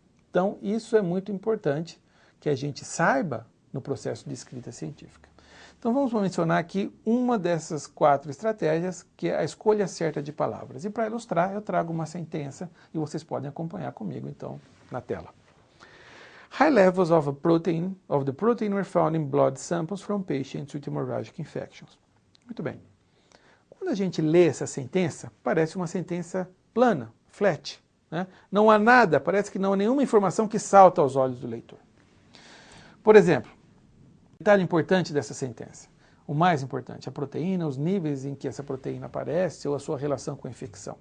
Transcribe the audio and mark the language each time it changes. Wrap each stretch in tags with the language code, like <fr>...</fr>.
<pt>Então, isso é muito importante que a gente saiba no processo de escrita científica. Então, vamos mencionar aqui uma dessas 4 estratégias, que é a escolha certa de palavras. E para ilustrar, eu trago uma sentença e vocês podem acompanhar comigo, então, na tela.</pt> <en>High levels of the protein were found in blood samples from patients with hemorrhagic infections.</en> <pt>Muito bem. Quando a gente lê essa sentença, parece uma sentença plana, flat, né? Não há nada, parece que não há nenhuma informação que salta aos olhos do leitor. Por exemplo, detalhe importante dessa sentença, o mais importante, a proteína, os níveis em que essa proteína aparece ou a sua relação com a infecção.</pt>